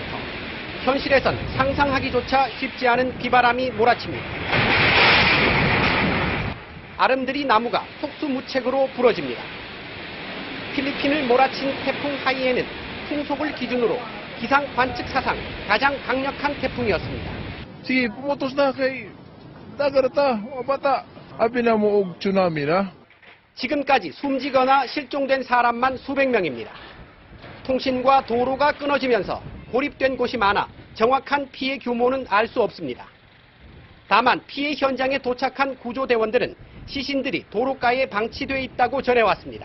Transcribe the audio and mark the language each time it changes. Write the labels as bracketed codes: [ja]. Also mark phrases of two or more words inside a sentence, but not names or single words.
[ko] 현실에선 상상하기조차 쉽지 않은 비바람이 몰아칩니다. 아름드리 나무가 속수무책으로 부러집니다. 필리핀을 몰아친 태풍 하이엔은 풍속을 기준으로 기상 관측 사상 가장 강력한 태풍이었습니다. [ceb] Sige, pumutos na kay dagarata, bata. Abi na mo og tsunami na. [ko] 지금까지 숨지거나 실종된 사람만 수백 명입니다. 통신과 도로가 끊어지면서 고립된 곳이 많아 정확한 피해 규모는 알 수 없습니다. 다만 피해 현장에 도착한 구조대원들은 시신들이 도로가에 방치돼 있다고 전해왔습니다.